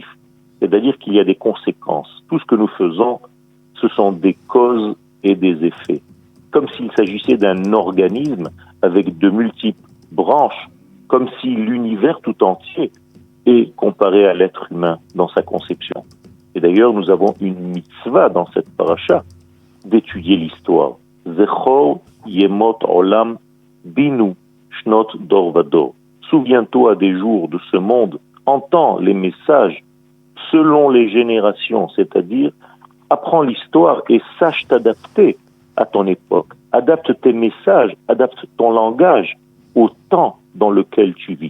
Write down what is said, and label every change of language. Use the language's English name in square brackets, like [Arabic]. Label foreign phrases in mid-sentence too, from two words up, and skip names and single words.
[French] C'est-à-dire qu'il y a des conséquences. Tout ce que nous faisons, ce sont des causes et des effets. Comme s'il s'agissait d'un organisme avec de multiples branches, comme si l'univers tout entier est comparé à l'être humain dans sa conception. Et d'ailleurs, nous avons une mitzvah dans cette paracha d'étudier l'histoire. [Hebrew] זכור ימות עולם בינו שנות דור ודור. [French] Souviens-toi des jours de ce monde, entends les messages selon les générations, c'est-à-dire apprends l'histoire et sache t'adapter à ton époque. Adapte tes messages, adapte ton langage au temps dans lequel tu vis.